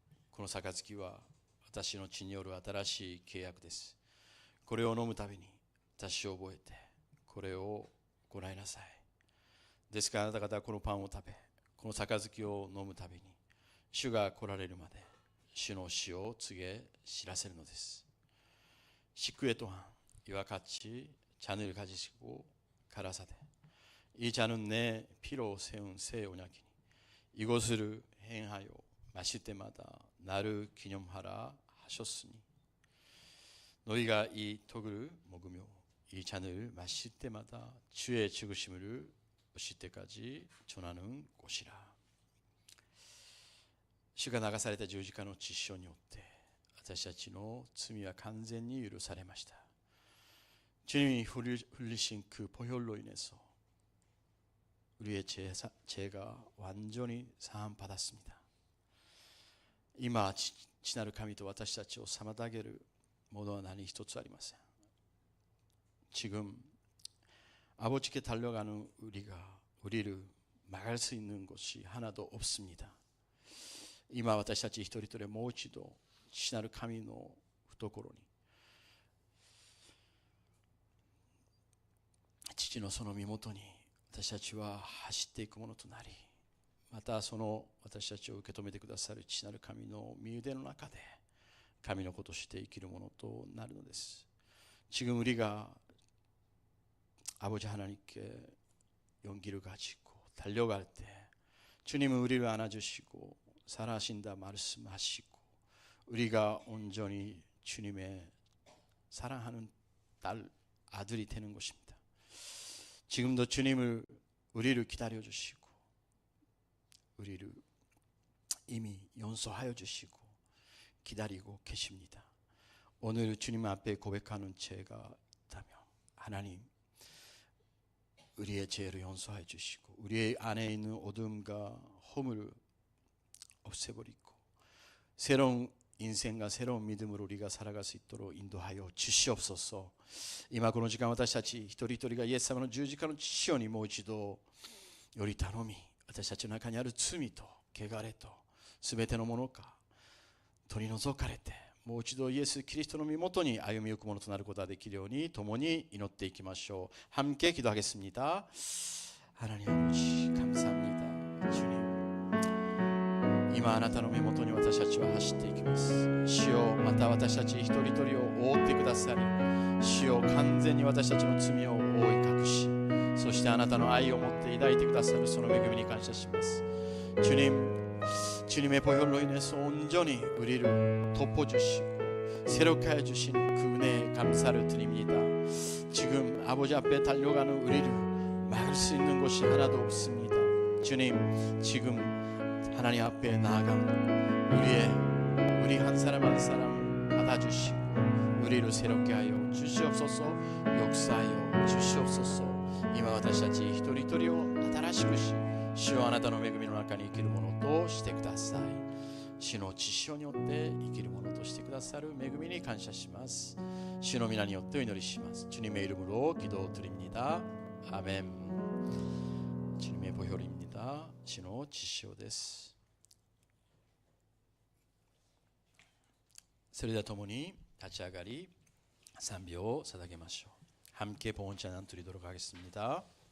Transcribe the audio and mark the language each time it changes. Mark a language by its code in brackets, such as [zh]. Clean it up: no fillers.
[ja] この杯は私の血による新しい契約です。これを飲むたびに私を覚えてこれを行いなさい。ですからあなた方はこのパンを食べ、この杯を飲むたびに主が来られるまで主の死を告げ知らせるのです。 [ko] 식후에 또한 이와 같이 잔을 가지시고 가라사대 이 잔은 내 피로 세운 새 언약이니 이것을 행하여 마실 때마다 나를 기념하라 하셨으니 너희가 이 떡을 먹으며 이 잔을 마실 때마다 주의 죽으심을 오실 때까지 전하는 곳이라. [ja] 主が流された十字架の血潮によって私たちの罪は完全に許されました。 [ko] 주님이 흘리신 그 보혈로 인해서 우리의 죄가 완전히 사함받았습니다. [ja] 今父なる神と私たちを妨げるものは何一つありません。 [ko] 지금 아버지께 달려가는 우리를 막을 수 있는 것이 하나도 없습니다. [ja] 今私たち一人一人もう一度父なる神の懐に父のその身元に私たちは走っていくものとなり、またその私たちを受け止めてくださる父なる神の御腕の中で神の子として生きるものとなるのです。 [ko] 지금 우리가 아버지 하나님께 용기를 가지고 달려갈 때 주님은 우리를 안아주시고 살아신다 말씀하시고 우리가 온전히 주님의 사랑하는 아들이 되는 것입니다. 지금도 우리를 기다려주시고 우리를 이미 용서하여 주시고 기다리고 계십니다. 오늘 주님 앞에 고백하는 죄가 있다면 하나님 우리의 죄를 용서해 주시고 우리 안에 있는 어둠과 허물을 없애버리고 새로운 인생과 새로운 믿음으로 우리가 살아갈 수 있도록 인도하여 주시옵소서. [ja] 今この時間私たち一人一人がイエス様の十字架の血潮にもう一度より頼み、私たちの中にある罪と汚れと全てのものが取り除かれてもう一度イエス・キリストの身元に歩みゆくものとなることができるように共に祈っていきましょう。 [ko] 함께 기도하겠습니다. 하나님 아버지 감사합니다. 주님 [ja] 今あなたの身元に私たちは走っていきます。主よ、また私たち一人一人を覆ってくださり、主よ、完全に私たちの罪を覆い隠し、そしてあなたの愛を持って抱いてくださるその恵みに感謝します。 [ko] 주님의 보혈로 인해서 온전히 우리를 덮어주시고 새롭게 해주시는 그 은혜에 감사를 드립니다. 지금 아버지 앞에 달려가는 우리를 막을 수 있는 것이 하나도 없습니다. 주님, 지금 하나님 앞에 나아간 우리 한 사람 한 사람 받아주시고 우리를 새롭게 하여 주시옵소서. 역사하여 주시옵소서. [ja] 이마 私たち一人一人を新しくし、主はあなたの恵みの中に生きるものとしてください。主の血潮によって生きるものとしてくださる恵みに感謝します。主の皆によってお祈りします。 [ko] 주님의 이름으로 기도드립니다. 아멘. 주님의 보혈입니다. 주의 지시오です. [ja] それでは共に立ち上がり賛美を捧げましょう。 [ko] 함께 봉헌 찬양 드리도록 하겠습니다.